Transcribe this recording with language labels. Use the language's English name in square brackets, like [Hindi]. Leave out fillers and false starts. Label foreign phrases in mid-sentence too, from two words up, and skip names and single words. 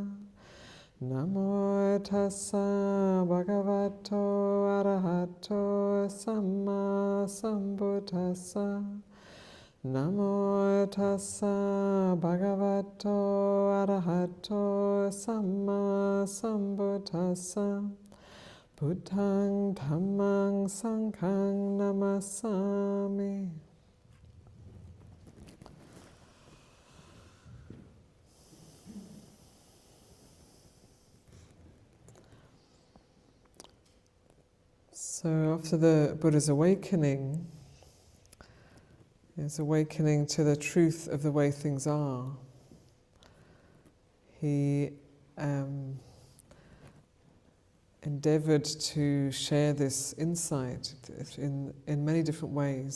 [Pali] Namo tassa bhagavato arahato samma sambuddhassa. Namo tassa bhagavato arahato samma sambuddhassa. Buddhaṃ Dhammaṃ Sanghaṃ Namasami. [English] So after the Buddha's awakening, his awakening to the truth of the way things are, he endeavored to share this insight in many different ways.